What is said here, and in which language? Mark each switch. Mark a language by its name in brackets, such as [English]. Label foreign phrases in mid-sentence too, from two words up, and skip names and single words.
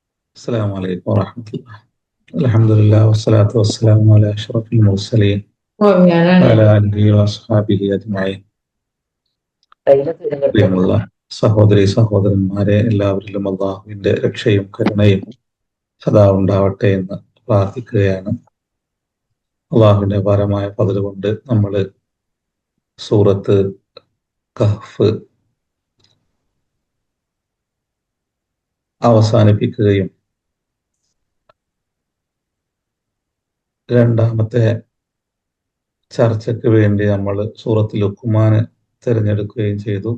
[Arabic] السلام عليكم ورحمة الله. الحمد لله والصلاة والسلام على أشرف المرسلين وعلى آله وأصحابه أجمعين. [Malayalam] പ്രിയമുള്ള സഹോദരി സഹോദരന്മാരെ, എല്ലാവരിലും അള്ളാഹുവിന്റെ രക്ഷയും കരുണയും സദാ ഉണ്ടാവട്ടെ എന്ന് പ്രാർത്ഥിക്കുകയാണ്. അള്ളാഹുവിന്റെ അപാരമായ ഫദ്ൽ കൊണ്ട് നമ്മൾ സൂറത്ത് കഹ്ഫ് അവസാനിപ്പിക്കുകയും രണ്ടാമത്തെ ചർച്ചയ്ക്ക് വേണ്ടി നമ്മൾ സൂറത്ത് ലുഖ്മാൻ തിരഞ്ഞെടുക്കുകയും ചെയ്തു.